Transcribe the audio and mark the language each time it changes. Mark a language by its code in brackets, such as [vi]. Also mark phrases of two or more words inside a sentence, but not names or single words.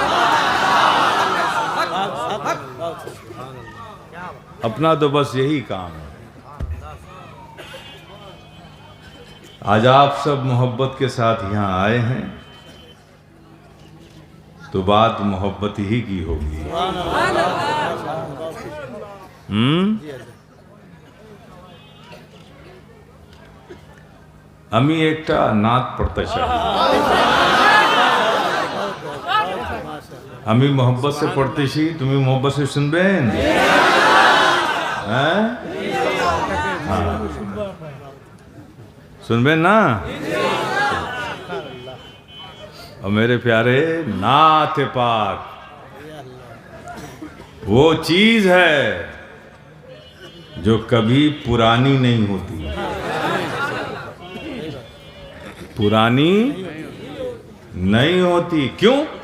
[ur] اپنا تو بس یہی کام ہے. آج آپ سب محبت کے ساتھ یہاں آئے ہیں تو بات محبت ہی کی ہوگی. [bn] আমি একটা নাত পড়তে চাই. আমি মোহব্বত से পড়তেছি, তুমি মোহব্বত से শুনবেন? হ্যাঁ, শুনবেন না? [ur] اور میرے پیارے، نعت پاک وہ چیز ہے جو کبھی پرانی نہیں ہوتی. پرانی نہیں ہوتی. کیوں؟